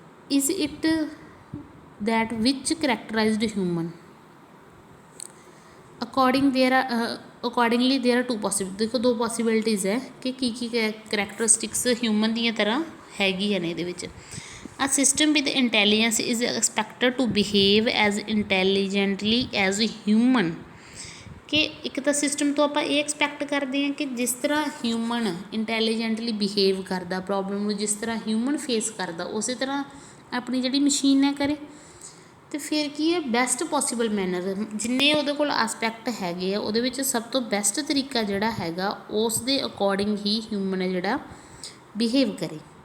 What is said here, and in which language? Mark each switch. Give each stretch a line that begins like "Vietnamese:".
English: Is it that which characterized human accordingly there are 2 possible.
Punjabi: ਦੇਖੋ 2 possibilities ਹੈ ਕਿ ਕੀ ਕਰੈਕਟਰਿਸਟਿਕਸ ਹਿਊਮਨ ਦੀਆਂ ਤਰ੍ਹਾਂ ਹੈਗੀਆਂ ਨੇ ਇਹਦੇ ਵਿੱਚ।
English: A system with intelligence is expected to behave as intelligently as human।
Punjabi: ਕਿ ਇੱਕ ਤਾਂ ਸਿਸਟਮ ਤੋਂ ਆਪਾਂ ਇਹ ਐਕਸਪੈਕਟ ਕਰਦੇ ਹਾਂ ਕਿ ਜਿਸ ਤਰ੍ਹਾਂ ਹਿਊਮਨ ਇੰਟੈਲੀਜੈਂਟਲੀ ਬਿਹੇਵ ਕਰਦਾ, ਪ੍ਰੋਬਲਮ ਨੂੰ ਜਿਸ ਤਰ੍ਹਾਂ ਹਿਊਮਨ ਫੇਸ ਕਰਦਾ ਉਸੇ ਤਰ੍ਹਾਂ ਆਪਣੀ ਜਿਹੜੀ ਮਸ਼ੀਨ ਹੈ ਕਰੇ। ਅਤੇ ਫਿਰ ਕੀ ਹੈ, ਬੈਸਟ ਪੋਸੀਬਲ ਮੈਨਰ, ਜਿੰਨੇ ਉਹਦੇ ਕੋਲ ਆਸਪੈਕਟ ਹੈਗੇ ਆ ਉਹਦੇ ਵਿੱਚ ਸਭ ਤੋਂ ਬੈਸਟ ਤਰੀਕਾ ਜਿਹੜਾ ਹੈਗਾ ਉਸ ਦੇ ਅਕੋਰਡਿੰਗ ਹੀ ਹਿਊਮਨ ਹੈ ਜਿਹੜਾ ਬਿਹੇਵ ਕਰੇ।